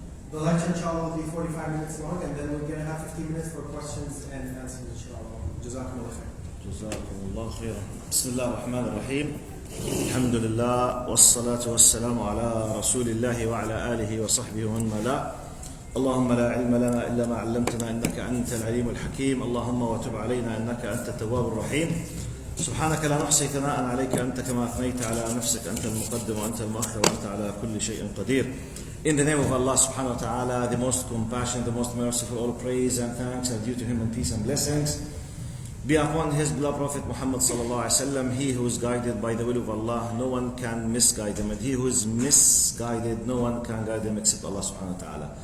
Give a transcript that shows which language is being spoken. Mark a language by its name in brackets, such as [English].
[English] The lecture, inshallah, will be 45 minutes long, and then we're going to have 15 minutes for questions and answers, inshallah. Jazakumullah khair. Jazakumullah khair. Bismillah ar-Rahman ar-Rahim. [Arabic] الحمد لله والصلاة والسلام على رسول الله وعلى آله وصحبه ومن والاه. اللهم لا علم لنا إلا ما علمتنا إنك أنت العليم الحكيم. اللهم وتب علينا إنك أنت التواب الرحيم. سبحانك لا نحصي ثناء عليك أنت كما أثنيت على نفسك. أنت المقدم وأنت المؤخر وأنت على كل شيء قدير. [English] In the name of Allah subhanahu wa ta'ala, the most compassionate, the most merciful, all praise and thanks are due to Him, and peace and blessings be upon His beloved Prophet Muhammad sallallahu alaihi wasallam. He who is guided by the will of Allah, no one can misguide him, and he who is misguided, no one can guide him except Allah subhanahu wa ta'ala.